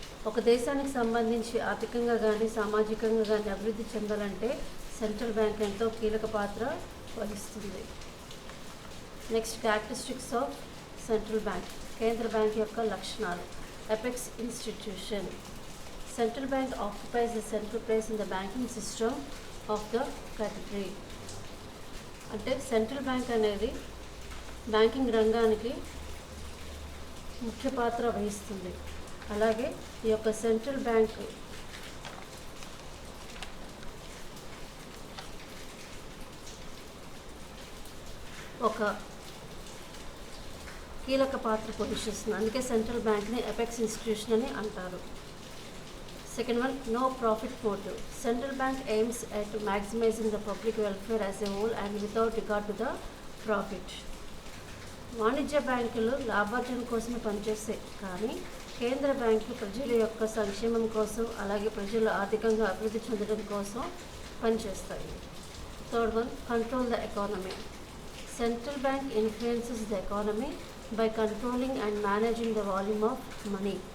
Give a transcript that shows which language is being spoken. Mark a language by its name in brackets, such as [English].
[Telugu] ఒక దేశానికి సంబంధించి ఆర్థికంగా కానీ సామాజికంగా కానీ అభివృద్ధి చెందాలంటే సెంట్రల్ బ్యాంక్ ఎంతో కీలక పాత్ర వహిస్తుంది. [English] Next, characteristics of central bank. [Telugu] కేంద్ర బ్యాంక్ యొక్క లక్షణాలు. Apex institution. [English] Central bank occupies a central place in the banking system of the country. [Telugu] అంటే సెంట్రల్ బ్యాంక్ అనేది బ్యాంకింగ్ రంగానికి ముఖ్య పాత్ర వహిస్తుంది. అలాగే ఈ యొక్క సెంట్రల్ బ్యాంక్ ఒక కీలక పాత్ర పోషిస్తుంది. అందుకే సెంట్రల్ బ్యాంక్ని అపెక్స్ ఇన్స్టిట్యూషన్ అని అంటారు. [English] Second one, no profit motive. Central bank aims at maximizing the public welfare as a whole and without regard to the profit. [Telugu] వాణిజ్య బ్యాంకులు లాభార్జన కోసమే పనిచేస్తాయి, కానీ కేంద్ర బ్యాంకు ప్రజల యొక్క సంక్షేమం కోసం అలాగే ప్రజలు ఆర్థికంగా అభివృద్ధి చెందడం కోసం పనిచేస్తాయి. [English] Third one, control the economy. Central bank influences the economy by controlling and managing the volume of money.